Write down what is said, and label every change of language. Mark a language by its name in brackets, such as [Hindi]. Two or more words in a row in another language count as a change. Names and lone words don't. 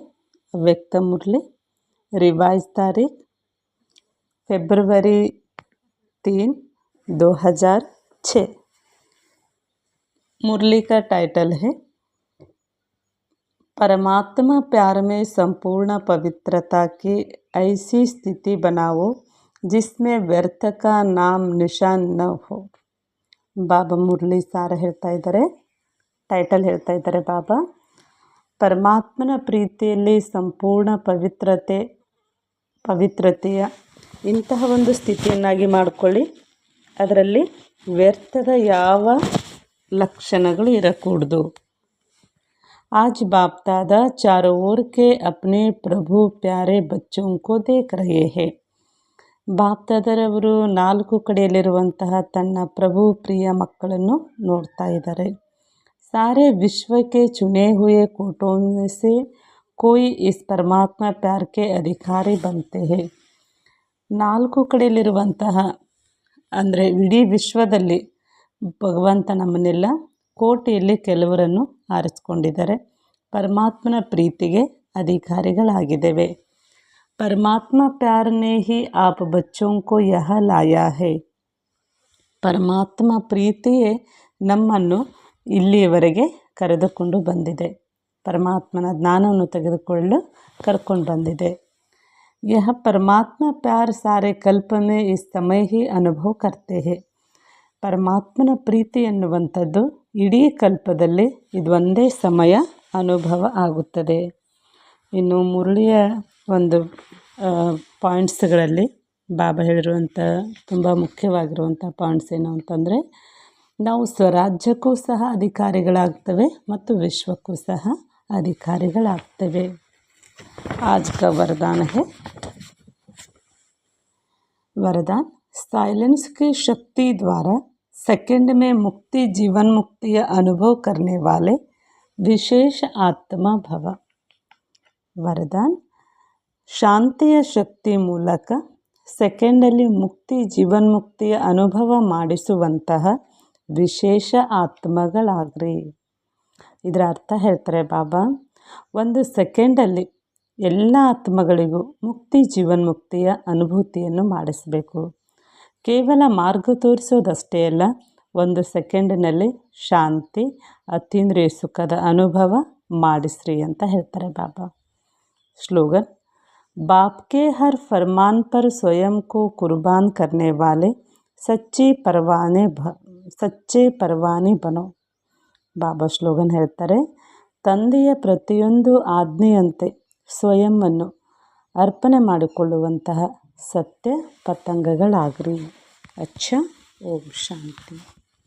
[Hindi] व्यक्त मुरली रिवाइज तारीख फरवरी 3, 2006। मुरली का टाइटल है परमात्मा प्यार में संपूर्ण पवित्रता की ऐसी स्थिति बनाओ जिसमें व्यर्थ का नाम निशान न हो। [Kannada] ಬಾಬಾ ಮುರಳಿ ಸಾರ ಹೇಳ್ತಾ ಇದ್ದಾರೆ, ಟೈಟಲ್ ಹೇಳ್ತಾ ಇದ್ದಾರೆ ಬಾಬಾ, ಪರಮಾತ್ಮನ ಪ್ರೀತಿಯಲ್ಲಿ ಸಂಪೂರ್ಣ ಪವಿತ್ರತೆಯ ಇಂತಹ ಒಂದು ಸ್ಥಿತಿಯನ್ನಾಗಿ ಮಾಡಿಕೊಳ್ಳಿ. ಅದರಲ್ಲಿ ವ್ಯರ್ಥದ ಯಾವ ಲಕ್ಷಣಗಳು ಇರಕೂಡದು. [Hindi] आज बाप दादा चारों ओर के अपने प्रभु प्यारे बच्चों को देख रहे हैं. [Kannada] ಬಾಪ್ ದಾದಾರವರು ನಾಲ್ಕು ಕಡೆಯಲ್ಲಿರುವಂತಹ ತನ್ನ ಪ್ರಭು ಪ್ರಿಯ ಮಕ್ಕಳನ್ನು ನೋಡ್ತಾ ಇದ್ದಾರೆ. [Hindi] सारे विश्व के चुने हुए कोटों में से कोई इस परमात्मा प्यार के अधिकारी बनते हैं. [Kannada] ನಾಲ್ಕು ಕಡೆಯಲ್ಲಿರುವಂತಹ ಅಂದರೆ ಇಡೀ ವಿಶ್ವದಲ್ಲಿ ಭಗವಂತ ನಮ್ಮನ್ನೆಲ್ಲ ಕೋಟಿಯಲ್ಲಿ ಕೆಲವರನ್ನು ಆರಿಸ್ಕೊಂಡಿದ್ದಾರೆ. ಪರಮಾತ್ಮನ ಪ್ರೀತಿಗೆ ಅಧಿಕಾರಿಗಳಾಗಿದ್ದೇವೆ. [Hindi] परमात्मा प्यार ने ही आप बच्चों को यह लाया है. [Kannada] ಪರಮಾತ್ಮ ಪ್ರೀತಿಯೇ ನಮ್ಮನ್ನು ಇಲ್ಲಿಯವರೆಗೆ ಕರೆದುಕೊಂಡು ಬಂದಿದೆ. ಪರಮಾತ್ಮನ ಜ್ಞಾನವನ್ನು ತೆಗೆದುಕೊಳ್ಳಲು ಕರ್ಕೊಂಡು ಬಂದಿದೆ. [Hindi] यह परमात्मा प्यार सारे कल्प में इस समय ही अनुभव करते हैं. [Kannada] ಪರಮಾತ್ಮನ ಪ್ರೀತಿ ಎನ್ನುವಂಥದ್ದು ಇಡೀ ಕಲ್ಪದಲ್ಲಿ ಇದು ಒಂದೇ ಸಮಯ ಅನುಭವ ಆಗುತ್ತದೆ. ಇನ್ನು ಮುರಳಿಯ ಒಂದು ಪಾಯಿಂಟ್ಸ್ಗಳಲ್ಲಿ ಬಾಬಾ ಹೇಳಿರುವಂಥ ತುಂಬ ಮುಖ್ಯವಾಗಿರುವಂಥ ಪಾಯಿಂಟ್ಸ್ ಏನು ಅಂತಂದರೆ, ನಾವು ಸ್ವರಾಜ್ಯಕ್ಕೂ ಸಹ ಅಧಿಕಾರಿಗಳಾಗ್ತೇವೆ ಮತ್ತು ವಿಶ್ವಕ್ಕೂ ಸಹ ಅಧಿಕಾರಿಗಳಾಗ್ತೇವೆ. [Hindi] आज का वरदान है वरदान साइलेंस की शक्ति द्वारा सेकंड में मुक्ति जीवन मुक्तिಯ अनुभव करने वाले विशेष आत्मा भव. [Kannada] वरदान ಶಾಂತಿಯ ಶಕ್ತಿ ಮೂಲಕ ಸೆಕೆಂಡಲ್ಲಿ ಮುಕ್ತಿ ಜೀವನ್ಮುಕ್ತಿಯ ಅನುಭವ ಮಾಡಿಸುವಂತಹ ವಿಶೇಷ ಆತ್ಮಗಳಾಗ್ರಿ. ಇದರ ಅರ್ಥ ಹೇಳ್ತಾರೆ ಬಾಬಾ, ಒಂದು ಸೆಕೆಂಡಲ್ಲಿ ಎಲ್ಲ ಆತ್ಮಗಳಿಗೂ ಮುಕ್ತಿ ಜೀವನ್ಮುಕ್ತಿಯ ಅನುಭೂತಿಯನ್ನು ಮಾಡಿಸಬೇಕು. ಕೇವಲ ಮಾರ್ಗ ತೋರಿಸೋದಷ್ಟೇ ಅಲ್ಲ, ಒಂದು ಸೆಕೆಂಡಿನಲ್ಲಿ ಶಾಂತಿ ಅತೀಂದ್ರಿಯ ಸುಖದ ಅನುಭವ ಮಾಡಿಸ್ರಿ ಅಂತ ಹೇಳ್ತಾರೆ ಬಾಬಾ. [Hindi] स्लोगन बाप के हर फरमान पर स्वयं को कुर्बान करने वाले सच्चे परवाने बनो. [Kannada] ಬಾಬಾ ಸ್ಲೋಗನ್ ಹೇಳ್ತಾರೆ, ತಂದೆಯ ಪ್ರತಿಯೊಂದು ಆಜ್ಞೆಯಂತೆ ಸ್ವಯಂವನ್ನು ಅರ್ಪಣೆ ಮಾಡಿಕೊಳ್ಳುವಂತಹ ಸತ್ಯ ಪತಂಗಗಳಾಗ್ರಿ. ಅಚ್ಚ. ಓಂ ಶಾಂತಿ.